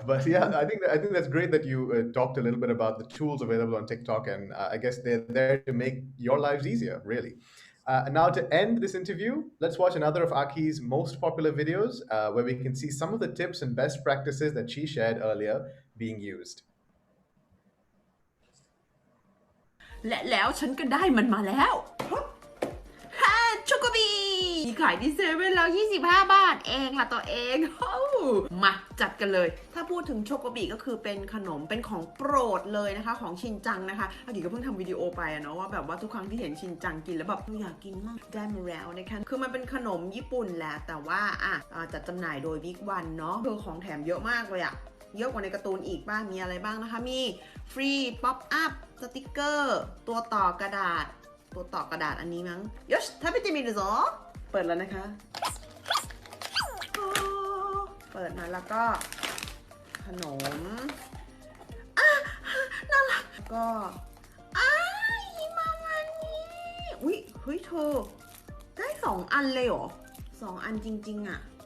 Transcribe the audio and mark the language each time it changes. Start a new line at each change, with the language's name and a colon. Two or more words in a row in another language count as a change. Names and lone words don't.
English: But yeah, I think that's great that you talked a little bit about the tools available on TikTok, and I guess they're there to make your lives easier, really. Now, to end this interview, let's watch another of Aki's most popular videos, where we can see some of the tips and best practices that she shared earlier being used.
Thai: และแล้วฉันก็ได้มันมาแล้วฮ่าช็อกโกบีขายที่เซเว่นแล้ว25 บาทเองล่ะตัวเองมาจัดกันเลยถ้าพูดถึงช็อกโกบีก็คือ เป็นขนมเป็นของโปรดเลยนะคะของชินจังนะคะอากิก็เพิ่งทำวิดีโอไปเนาะว่าแบบว่าทุกครั้งที่เห็นชินจังกินแล้วแบบอยากกินมากได้มาแล้วนะคะคือมันเป็นขนมญี่ปุ่นแหละแต่ว่าจัดจำหน่ายโดยบิ๊กวันเนาะคือของแถมเยอะมากเลยอะเยอะกว่าในการ์ตูนอีกบ้างมีอะไรบ้างนะคะมีฟรีป๊อปอัพสติกเกอร์ตัวต่อกระดาษอันนี้มั้ง
Japanese: よし食べてみるぞ
Thai: เปิดแล้วนะคะ เปิดมาแล้วก็ขนมน่ารักก็ฮิมาวันนี้อุ๊ยเฮ้ยเธอได้2 อันเลยเหรอ2 อันจริงๆอะ